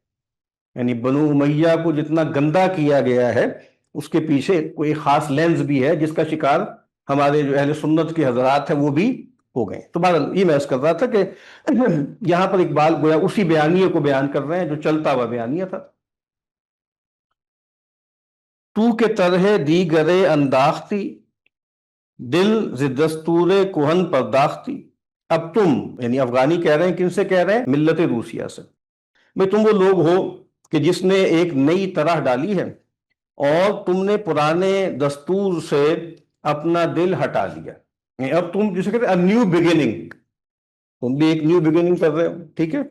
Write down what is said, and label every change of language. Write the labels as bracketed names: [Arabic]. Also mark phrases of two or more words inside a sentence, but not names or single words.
[Urdu] یعنی بنو امیہ کو جتنا گندا کیا گیا ہے اس کے پیچھے کوئی خاص لینز بھی ہے جس کا شکار ہمارے جو اہل سنت کے حضرات ہیں وہ بھی ہو گئے۔ تو بہرحال یہ میں عرض کر رہا تھا کہ یہاں پر اقبال گویا اسی بیانیے کو بیان کر رہے ہیں جو چلتا ہوا بیانیہ تھا۔ [Persian] تو کے طرح دیگرے انداختی، دل ز دستور کہن پرداختی۔ [Urdu] اب تم، یعنی افغانی کہہ رہے ہیں، کن سے کہہ رہے ہیں؟ ملت روسیہ سے۔ بھئی تم وہ لوگ ہو کہ جس نے ایک نئی طرح ڈالی ہے، اور تم نے پرانے دستور سے اپنا دل ہٹا لیا۔ یعنی اب تم جسے کہتے ہیں [English] new beginning, [Urdu] تم بھی ایک [English] new beginning [Urdu] کر رہے ہو، ٹھیک ہے؟